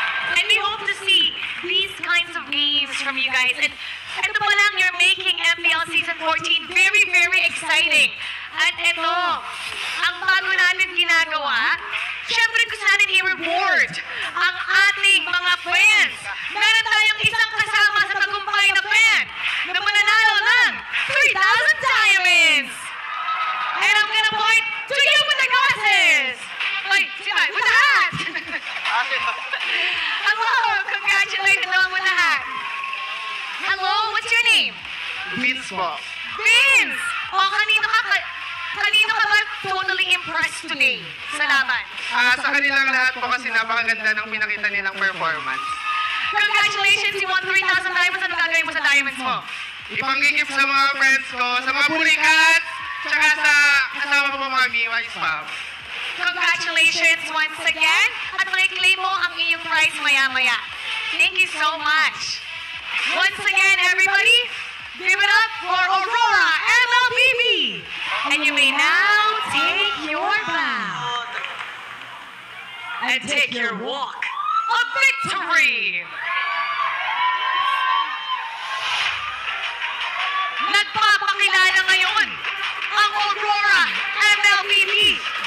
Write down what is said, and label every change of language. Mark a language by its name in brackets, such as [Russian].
[English] And we hope to see these kinds of games from you guys. And [Filipino] ito pa lang, [English] you're making MPL Season 14 very, very exciting. [Filipino] At ito, ang bago natin ginagawa, syempre gusto natin i-reward ang ating mga fans. Meron tayong isang kasama sa tagumpay na fan na mananalo ng 3,000 diamonds. [English] And I'm gonna point to you with the glasses. [Filipino] Ay, sino? [English] With the hat. Hello, congratulations naman with the hat. Hello, what's your name? [Filipino] Vince po. Vince! O, kanino ka ba [English] totally impressed today [Filipino] sa laban? Sa kanilang lahat po kasi napakaganda ng pinakita nilang performance. [English] Congratulations, you won 3,000 diamonds. [Filipino] Ano gagawin mo sa diamonds mo? Ipangigip sa mga friends ko, sa mga bulikat, tsaka sa kasama ko mga MIWA spam. [English] Congratulations once again. [Filipino] At makiklaim mo ang iyong prize maya-maya. [English] Thank you so much. Once again, everybody, give it up for Aurora MLBB. And you may now take your bow. And take your walk of victory. [Filipino] Nagpapakilala ngayon ang Aurora MLBB.